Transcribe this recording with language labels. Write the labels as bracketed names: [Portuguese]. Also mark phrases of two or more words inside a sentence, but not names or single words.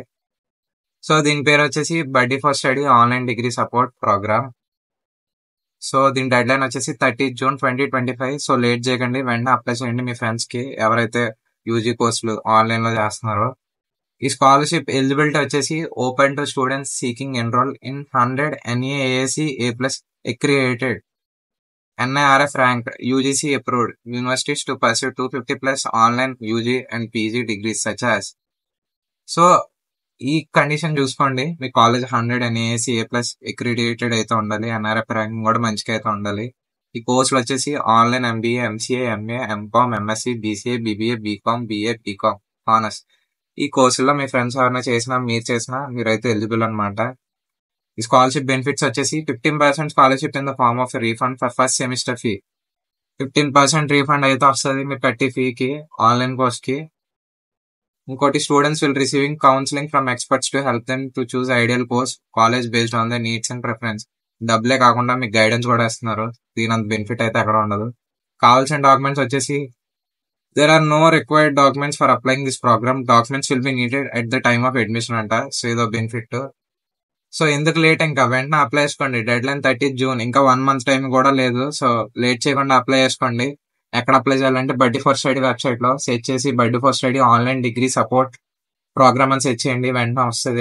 [Telugu] సో దీని పేరు వచ్చేసి బడ్డీ ఫర్ స్టడీ ఆన్లైన్ డిగ్రీ సపోర్ట్ ప్రోగ్రామ్. సో దీని డెడ్ లైన్ వచ్చేసి 30 జూన్ 2025. సో లేట్ చేయకండి, వెంటనే అప్లై చేయండి మీ ఫ్రెండ్స్ కి ఎవరైతే యూజీ కోర్సులు ఆన్లైన్ లో చేస్తున్నారో. [English] ఈ scholarship eligibility వచ్చేసి open to students seeking enrol in 100 NAAC A+ accredited NIRF ranked UGC approved universities to pursue 250+ online UG and PG degrees such as. [Telugu] సో ఈ కండిషన్ చూసుకోండి, మీ కాలేజ్ 100 NAAC A+ accredited అయితే ఉండాలి, NRF ర్యాంకింగ్ కూడా మంచిగా అయితే ఉండాలి. ఈ కోర్సులు వచ్చేసి ఆన్లైన్ MBA, MCA, MA, MCOM, MSc, BCA, BBA, BCom, BA, BCom హానర్స్. ఈ కోర్సుల్లో మీ ఫ్రెండ్స్ ఎవరైనా చేసినా మీరు చేసినా మీరైతే ఎలిజిబుల్ అనమాట. [English] ఈ scholarship benefits వచ్చేసి 15% scholarship in the form of refund for first semester fee. [Telugu] 15% రీఫండ్ అయితే వస్తుంది మీరు కట్టి ఫీకి [English] online course [Telugu] కి. [English] ఇంకోటి, students will receiving counselling from experts to help them to choose ideal course college based on the needs and preference. [Telugu] డబ్బులే కాకుండా మీకు గైడెన్స్ కూడా ఇస్తున్నారు. దీని అంత బెనిఫిట్ అయితే ఎక్కడ ఉండదు. [English] కావాల్సిన డాక్యుమెంట్స్ వచ్చేసి there are no required documents for applying this program. documents will be needed at the time of admission అంట. సో ఇదో బెనిఫిట్. [Telugu] సో ఎందుకు లేట్, ఇంకా వెంటనే అప్లై చేసుకోండి. డెడ్ లైన్ 30 జూన్, ఇంకా 1 [English] month time [Telugu] కూడా లేదు. సో లేట్ చేయకుండా అప్లై చేసుకోండి. ఎక్కడ అప్లై చేయాలంటే బడ్డీ ఫర్ స్టడీ వెబ్సైట్ లో సెర్చ్ చేసి బడ్డీ ఫర్ స్టడీ ఆన్లైన్ డిగ్రీ సపోర్ట్ ప్రోగ్రామ్ అని సెర్చ్ చేయండి, వెంటనే వస్తుంది.